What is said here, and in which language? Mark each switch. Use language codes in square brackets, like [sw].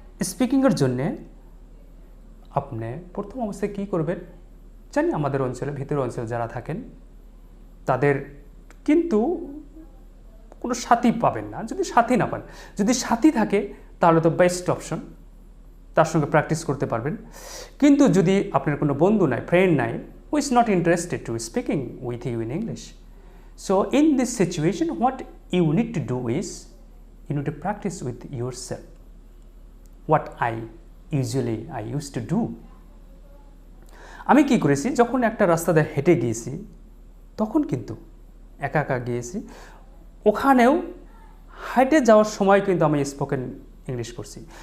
[bn] স্পিকিংয়ের জন্যে আপনি প্রথম অবস্থায় কী করবেন? জানি আমাদের অঞ্চলে, ভিতরের অঞ্চলে যারা থাকেন তাদের কিন্তু কোনো সাথী পাবেন না। যদি সাথী না পান, যদি সাথী থাকে তাহলে তো বেস্ট অপশন, তার সঙ্গে প্র্যাকটিস করতে পারবেন। কিন্তু যদি আপনার কোনো বন্ধু নাই, ফ্রেন্ড নাই, [en] who is not interested to speaking with you in English, so in this situation what you need to do is you need to practice with yourself. What I used to do, [bn] আমি কি করেছি, যখন একটা রাস্তা দিয়ে হেঁটে গিয়েছি তখন কিন্তু একা একা গিয়েছি, ওখানেও হেঁটে যাওয়ার সময় কিন্তু আমি স্পোকেন ইংলিশ করছি।